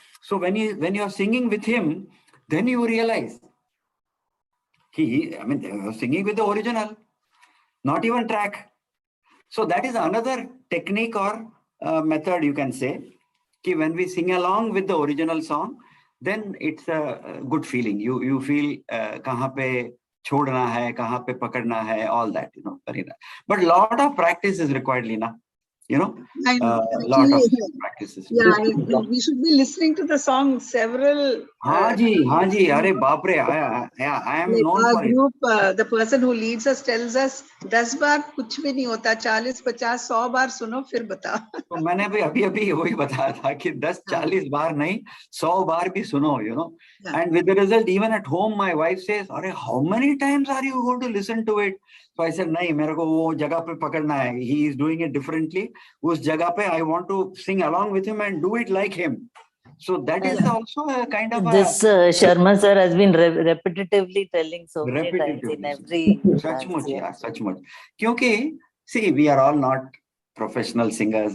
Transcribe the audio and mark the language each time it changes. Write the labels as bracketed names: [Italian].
[English] So when you are singing with him, then you realize they were singing with the original, not even track. So that is another technique or method, you can say, कि when we sing along with the original song, then it's a good feeling. You feel [Hindi] कहाँ पे छोड़ना है, कहाँ पे पकड़ना है, [English] all that, very nice. But lot of practice is required, Lina. Lot of practices. Yeah, we should be listening to the song several. [Hindi] हाँ जी, अरे बाप रे, [English] I am known for group, the person who leads us tells us [Hindi] 10 बार कुछ भी नहीं होता, 40, 50, 100 बार सुनो फिर बताओ. तो मैंने भी अभी वही बताया था कि 10-40 बार नहीं, 100 बार भी सुनो, [English] And with the result, even at home, my wife says, "अरे, how many times are you going to listen to it?" So I said, [Hindi] नहीं, मेरे को वो जगह पे पकड़ना है. [English] He is doing it differently. [Hindi] उस जगह पे [English] I want to sing along with him and do it like him. So that is also a kind of this Sharma sir has been repetitively telling so many times in every such much. क्योंकि see, we are all not professional singers.